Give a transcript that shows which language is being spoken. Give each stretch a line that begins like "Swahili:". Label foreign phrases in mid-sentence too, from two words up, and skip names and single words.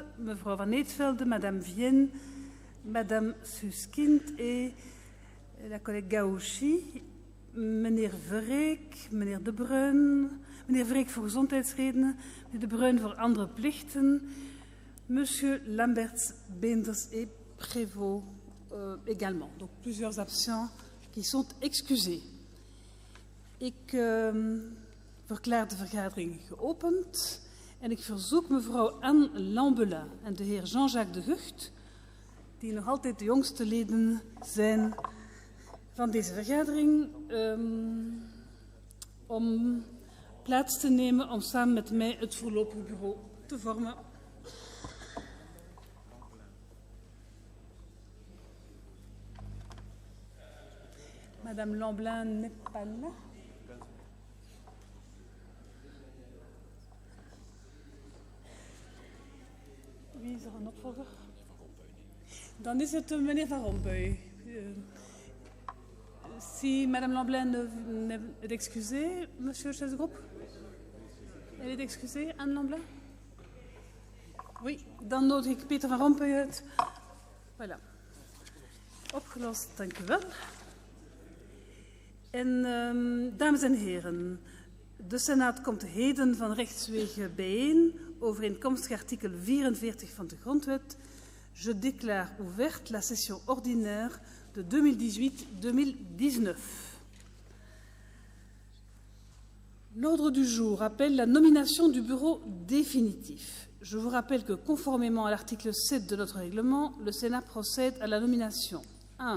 Dutch: Mevrouw Van Eetvelde,
French: Madame Vienne, Madame Suskind en la collègue Gauchy.
Dutch: Meneer Verreek, meneer De Bruin, meneer Verreek voor gezondheidsredenen, meneer De Bruin voor andere plichten.
French: Monsieur Lamberts, Beenders et Prévost également. Donc plusieurs absents qui sont excusés.
Dutch: Ik verklaar de vergadering geopend en ik verzoek mevrouw Anne Lambelin en de heer Jean-Jacques de Gucht, die nog altijd de jongste leden zijn van deze vergadering, om plaats te nemen om samen met mij het voorlopig bureau te vormen.
French: Madame Lamblin n'est pas là.
Dutch: Wie is er een opvolger? Dan is het meneer Van Rompuy.
French: Si Madame Lamblin est excusée, Monsieur le chef de groupe? Elle est excusée, Anne Lamblin? Oui,
Dutch: dan nodig ik Peter Van Rompuy uit. Voilà. Opgelost, dank u wel. En dames en heren, de Senaat komt heden van rechtswege bijeen, overeenkomstig artikel 44 van de Grondwet.
French: Je déclare ouverte la session ordinaire de 2018-2019. L'ordre du jour appelle la nomination du bureau définitif. Je vous rappelle que, conformément à l'article 7 de notre règlement, le Sénat procède à la nomination 1.